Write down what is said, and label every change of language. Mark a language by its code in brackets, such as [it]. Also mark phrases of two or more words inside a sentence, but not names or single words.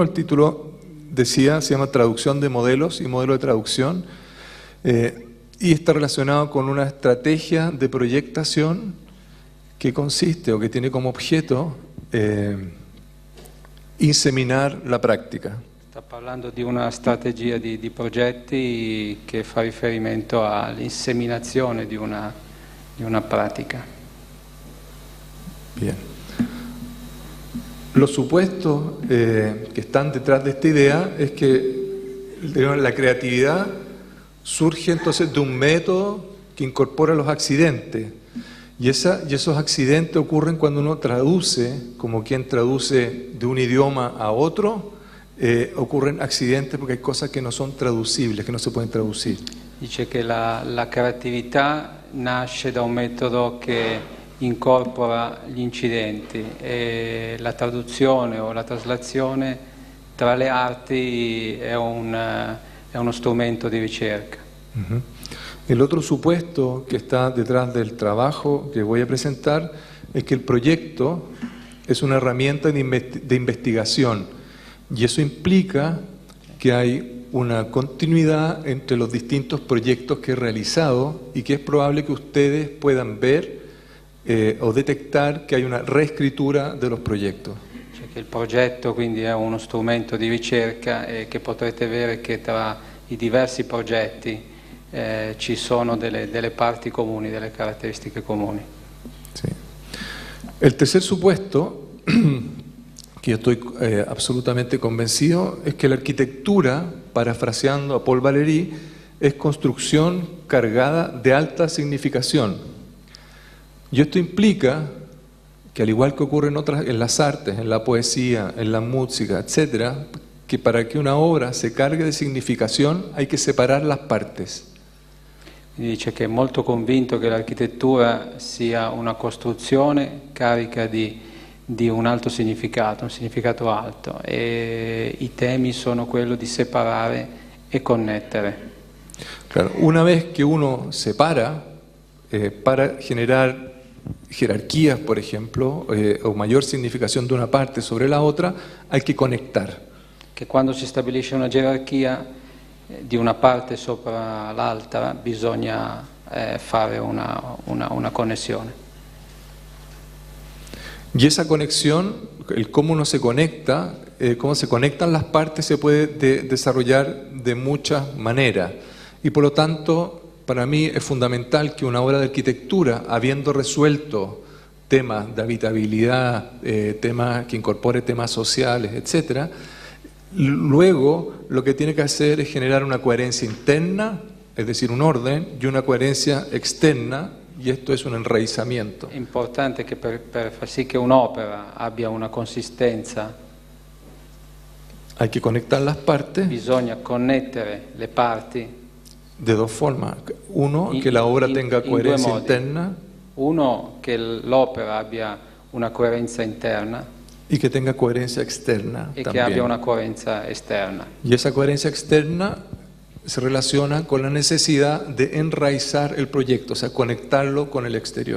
[es] El título decía, se llama Traducción de modelos y modelo de traducción, y está relacionado con una estrategia de proyectación que consiste o que tiene como objeto inseminar la práctica. [it] Sta parlando di una strategia di progetti che fa riferimento all'inseminazione di una pratica. [es] Bien. Los supuestos que están detrás de esta idea es que la creatividad surge entonces de un método que incorpora los accidentes. Y esos accidentes ocurren cuando uno traduce, como quien traduce de un idioma a otro, ocurren accidentes porque hay cosas que no son traducibles, que no se pueden traducir. [it] Dice che la creatività nasce da un metodo che incorpora gli incidenti e la traduzione o la traslazione tra le arti è uno strumento di ricerca. Uh-huh. [es] El otro supuesto que está detrás del trabajo que voy a presentar es que el proyecto es una herramienta de investigación, y eso implica que hay una continuidad entre los distintos proyectos que he realizado y que es probable que ustedes puedan ver o detectar que hay una reescritura de los proyectos. [it] Cioè che il progetto quindi è uno strumento di ricerca e che potrete vedere che tra i diversi progetti ci sono delle parti comuni, delle caratteristiche comuni. [es] Sí. El tercer supuesto, que yo estoy absolutamente convencido, es que la arquitectura, parafraseando a Paul Valéry, es construcción cargada de alta significación. Y esto implica que, al igual que ocurre en las artes, en la poesía, en la música, etc., que para que una obra se cargue de significación hay que separar las partes. [it] Quindi dice che è molto convinto che l'architettura sia una costruzione carica di un alto significato, un significato alto, e i temi sono quello di separare e connettere. [es] Claro, una vez que uno separa, para generar jerarquías, por ejemplo, o mayor significación de una parte sobre la otra, hay que conectar. [it] che quando si stabilisce una gerarchia di una parte sopra l'altra bisogna fare una connessione. [es] Y esa conexión, el cómo uno se conecta, cómo se conectan las partes se puede desarrollar de muchas maneras. Y por lo tanto, para mí es fundamental que una obra de arquitectura, habiendo resuelto temas de habitabilidad, temas que incorpore temas sociales, etcétera, luego lo que tiene que hacer es generar una coherencia interna, es decir, un orden, y una coherencia externa, y esto es un enraizamiento. [it] È importante che per far sì che un'opera abbia una consistenza [es] Hay que conectar las partes [it] bisogna connettere le parti. [es] de dos formas. Uno, que la obra tenga [it] in [es] coherencia [it] due modi. [es] interna [it] Uno, che l'opera abbia una coerenza interna [es] y que tenga coherencia externa [it] e che abbia [es] también. [it] una coerenza esterna. [es] Y esa coherencia externa se relaciona con la necesidad de enraizar el proyecto, o sea, conectarlo con el exterior.